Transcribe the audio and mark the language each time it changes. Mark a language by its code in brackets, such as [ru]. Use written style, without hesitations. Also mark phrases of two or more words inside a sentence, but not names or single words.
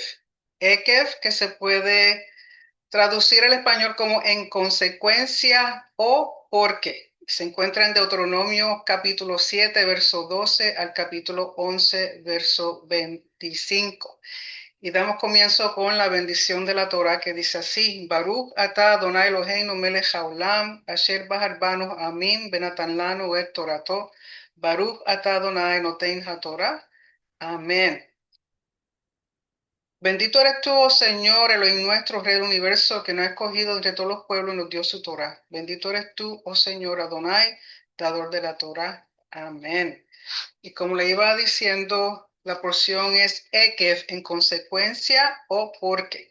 [es] EKEV, que se puede traducir al español como en consecuencia o porque. Se encuentra en Deuteronomio capítulo 7, verso 12 al capítulo 11, verso 25. Y damos comienzo con la bendición de la Torah que dice así: [he] ברוך אתה אדוני אלוהינו מלך העולם, אשר בחר בנו עמין בנתן לנו את תורתו. ברוך אתה אדוני נותן התורה. [es] Amén. Bendito eres tú, oh Señor, Elohim nuestro, Rey del universo, que nos ha escogido entre todos los pueblos y nos dio su Torah. Bendito eres tú, oh Señor Adonai, dador de la Torah. Amén. Y como le iba diciendo, la porción es Ekev, en consecuencia o porque.